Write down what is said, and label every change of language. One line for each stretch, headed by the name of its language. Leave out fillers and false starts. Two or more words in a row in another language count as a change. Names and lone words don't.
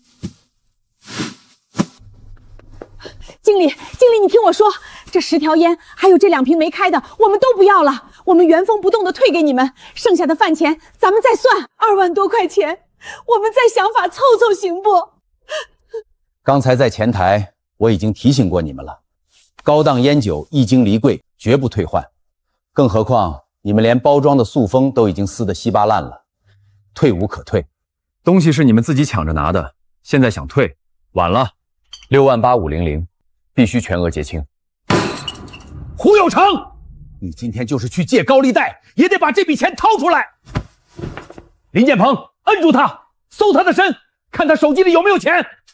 Chinese: 經理，你聽我說，這10條煙還有這2瓶沒開的，我們都不要了，我們原封不動的退給你們，剩下的飯錢咱們再算，2萬多塊錢，我們再想法湊湊行不？剛才在前台我已經提醒過你們了，高檔煙酒一經離櫃絕不退換，更何況你們連包裝的塑封都已經撕得稀巴爛了，退無可退。東西是你們自己搶着拿的，現在想退，晚了。 68500，必須全額結清。胡有成，你今天就是去借高利貸，也得把這筆錢掏出來。林建鵬，摁住他，搜他的身，看他手機裡有沒有錢。